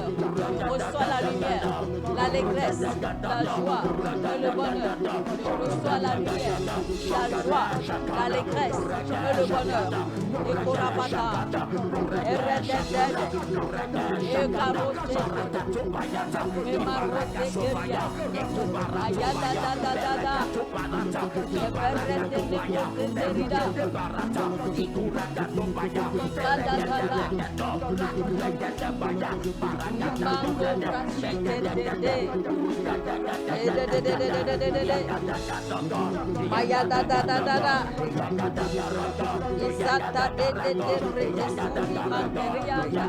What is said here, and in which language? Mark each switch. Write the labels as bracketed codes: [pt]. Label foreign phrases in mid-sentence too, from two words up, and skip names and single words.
[fr] Je reçois la lumière, l'allégresse, la joie et le bonheur. Je reçois la lumière, la joie, l'allégresse et le bonheur. Et Korabata, et Rededede, et Karote, et Marote Keria, Ayada da da da da, et Verrete Nekote Serida, Kada da da, Mango Brasite Dede, Maya da da da da da, Isata de de de Suni Manteria,